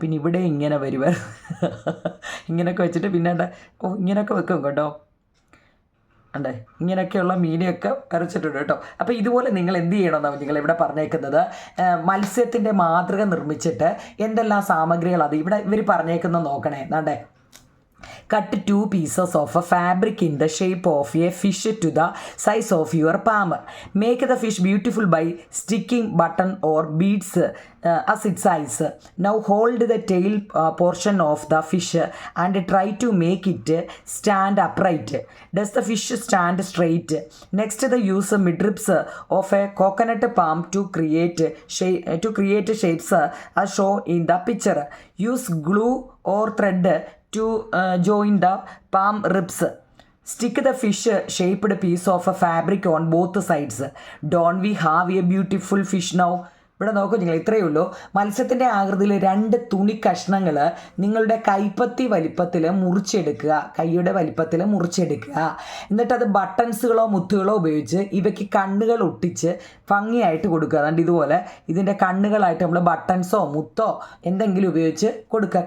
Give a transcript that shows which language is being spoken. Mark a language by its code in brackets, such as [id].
[ml] പിന്നെ ഇവിടെ ഇങ്ങനെ വരുവ ഇങ്ങനെയൊക്കെ വെച്ചിട്ട് പിന്നെ ഇങ്ങനെയൊക്കെ വെക്കും കേട്ടോ. ഇങ്ങനെയൊക്കെയുള്ള മീനെയൊക്കെ വരച്ചിട്ടുണ്ട് കേട്ടോ. അപ്പോൾ ഇതുപോലെ നിങ്ങൾ എന്ത് ചെയ്യണമെന്നാണ് നിങ്ങളിവിടെ പറഞ്ഞേക്കുന്നത്? മത്സ്യത്തിൻ്റെ മാതൃക നിർമ്മിച്ചിട്ട് എന്തെല്ലാം സാമഗ്രികൾ അത് ഇവിടെ ഇവർ പറഞ്ഞേക്കുന്നത് നോക്കണേ. [en] Cut 2 pieces of a fabric in the shape of a fish to the size of your palm. Make the fish beautiful by sticking button or beads as its size. Now hold the tail portion of the fish and try to make it stand upright. Does the fish stand straight? Next, use midribs of a coconut palm to create shapes as shown in the picture. Use glue or thread to join the palm ribs. Stick the fish-shaped piece of fabric on both sides. Don't we have a beautiful fish now? [ml] ഇവിടെ നോക്കൂ നിങ്ങൾ, ഇത്രയേ ഉള്ളൂ. മത്സ്യത്തിൻ്റെ ആകൃതിയിൽ 2 തുണി കഷ്ണങ്ങൾ നിങ്ങളുടെ കൈപ്പത്തി വലിപ്പത്തിൽ മുറിച്ചെടുക്കുക, കൈയുടെ വലിപ്പത്തിൽ മുറിച്ചെടുക്കുക. എന്നിട്ട് അത് ബട്ടൺസുകളോ മുത്തുകളോ ഉപയോഗിച്ച് ഇവയ്ക്ക് കണ്ണുകൾ ഒട്ടിച്ച് ഭംഗിയായിട്ട് കൊടുക്കുക. അതുകൊണ്ട് ഇതുപോലെ ഇതിൻ്റെ കണ്ണുകളായിട്ട് നമ്മൾ ബട്ടൺസോ മുത്തോ എന്തെങ്കിലും ഉപയോഗിച്ച് കൊടുക്കുക.